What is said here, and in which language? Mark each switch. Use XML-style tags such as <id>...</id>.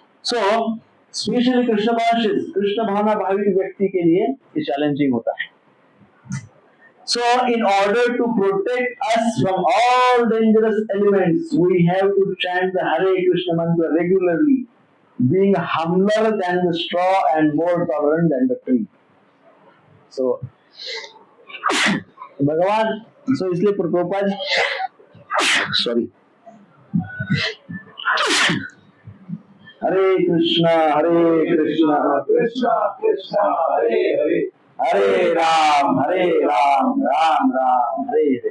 <hi>So specially Krishna भावना भाविक व्यक्ति के लिए ये चैलेंजिंग होता है।</hi> <en>So in order to protect us from all dangerous elements, we have to chant the Hare Krishna mantra regularly, being humbler than the straw and more tolerant than the tree.</en> <hi>So भगवान, so इसलिए Prabhupada, sorry, हरे कृष्णा कृष्णा कृष्णा हरे हरे, हरे राम राम राम हरे हरे।</hi>